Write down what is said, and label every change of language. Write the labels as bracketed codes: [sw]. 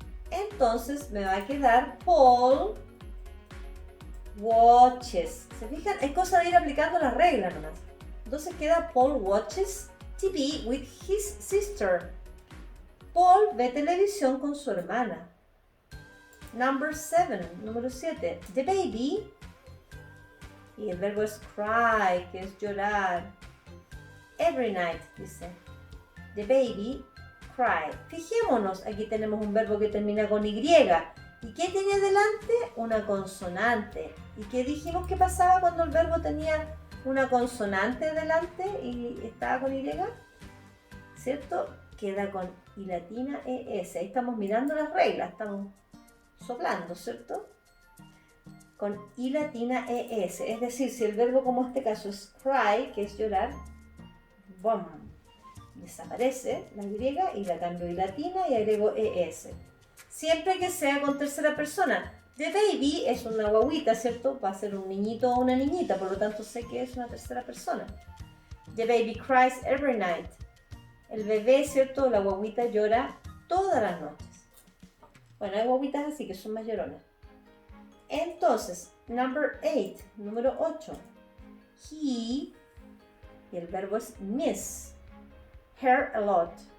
[es] Entonces me va a quedar [en] Paul watches. [es] ¿Se fijan? Es cosa de ir aplicando las reglas nomás. Entonces queda [en] Paul watches TV with his sister. [es] Paul ve televisión con su hermana. [en] Number 7, [es] número 7, [en] the baby, [es] y el verbo es cry, que es llorar. [en] Every night, [es] dice. [en] The baby cry. [es] Fijémonos, aquí tenemos un verbo que termina con Y. ¿Y qué tiene delante? Una consonante. ¿Y qué dijimos que pasaba cuando el verbo tenía una consonante delante y estaba con Y? ¿Cierto? Queda con I latina ES. Ahí estamos mirando las reglas, estamos soplando, ¿cierto? Con I latina ES. Es decir, si el verbo como en este caso es cry, que es llorar, ¡bum!, desaparece la Y y la cambio I latina y agrego ES. Siempre que sea con tercera persona. [en] The baby [es] es una guaguita, ¿cierto? Va a ser un niñito o una niñita, por lo tanto sé que es una tercera persona. [en] The baby cries every night. [es] El bebé, ¿cierto? La guaguita llora todas las noches. Bueno, hay guaguitas así que son más lloronas. Entonces, number 8, número 8. He, y el verbo es miss. [en] Her a lot.